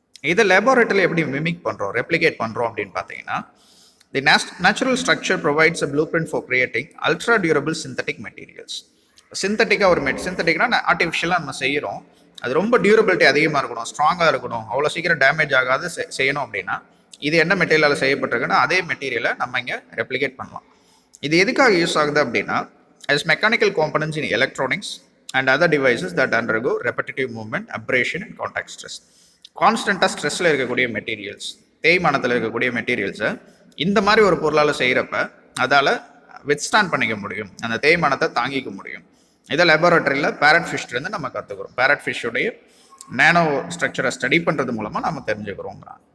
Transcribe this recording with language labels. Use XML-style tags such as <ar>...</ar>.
<ta>இதை லேபரேட்டரியில் எப்படி மிமிக் பண்ணுறோம், ரெப்ளிகேட் பண்ணுறோம் அப்படின்னு பார்த்தீங்கன்னா</ta> <en>The natural structure provides a blueprint for creating ultra durable synthetic materials.</en> <ta>சிந்தட்டிக்காக ஒரு சிந்தட்டிக்னா ஆர்டிஃபிஷியலாக நம்ம செய்கிறோம், அது ரொம்ப டியூரபிலிட்டி அதிகமாக இருக்கணும், ஸ்ட்ராங்காக இருக்கணும், அவ்வளோ சீக்கிரம் டேமேஜ் ஆகாது செய்யணும் அப்படின்னா இது என்ன மெட்டீரியலால் செய்யப்பட்டிருக்குன்னா அதே மெட்டீரியலை நம்ம இங்கே ரெப்ளிகேட் பண்ணலாம். இது எதுக்காக யூஸ் ஆகுது அப்படின்னா</ta> <en>as mechanical components in electronics and other devices that undergo repetitive movement, abrasion and contact stress.</en> <ta>கான்ஸ்டண்ட்டாக ஸ்ட்ரெஸ்ஸில் இருக்கக்கூடிய மெட்டீரியல்ஸ், தேய்மானத்தில் இருக்கக்கூடிய மெட்டீரியல்ஸை இந்த மாதிரி ஒரு பொருளால் செய்கிறப்ப அதால் வித்ஸ்டாண்ட் பண்ணிக்க முடியும், அந்த தேய்மானத்தை தாங்கிக்க முடியும். இதை லேபரேட்டரியில் பேரட் ஃபிஷ்லேருந்து நம்ம கற்றுக்குறோம். பேரட் ஃபிஷ்ஷுடைய நேனோ ஸ்ட்ரக்சரை ஸ்டடி பண்ணுறது மூலமாக நம்ம தெரிஞ்சுக்கிறோங்கிறான்.</ta>